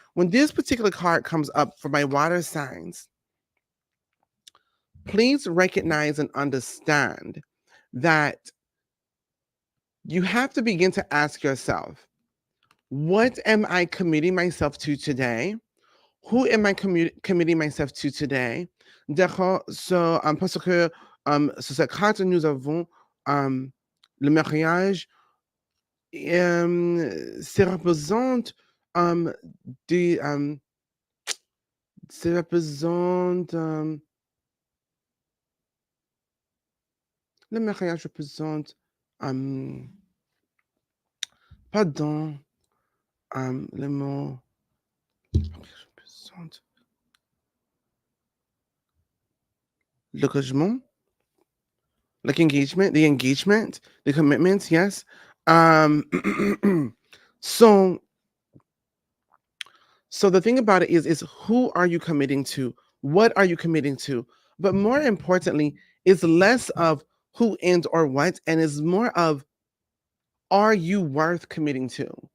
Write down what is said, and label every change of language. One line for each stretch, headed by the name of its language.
English: When this particular card comes up for my water signs, please recognize and understand that you have to begin to ask yourself, what am I committing myself to today? Who am I committing myself to today?
French: D'accord. So, parce que sur cette carte, nous avons le mariage. Ça représente des, ça représente le mariage représente pardon le mot représente l'engagement,
English: like engagement, the commitments, yes. Um, so so the thing about it is who are you committing to? What are you committing to? But more importantly, it's less of who and or what, and is more of are you worth committing to?